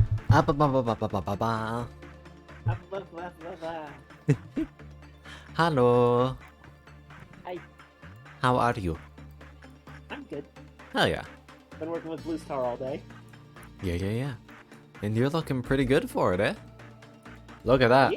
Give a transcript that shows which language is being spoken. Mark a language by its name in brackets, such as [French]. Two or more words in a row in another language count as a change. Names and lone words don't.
[English] Ah, ba, ba, ba, ba, ba, ba, ba, ba. Hello. Hi, How are you? I'm good. Hell yeah. Been working with Blue Star all day. Yeah, yeah, yeah. And you're looking pretty good for it, eh? Look at that.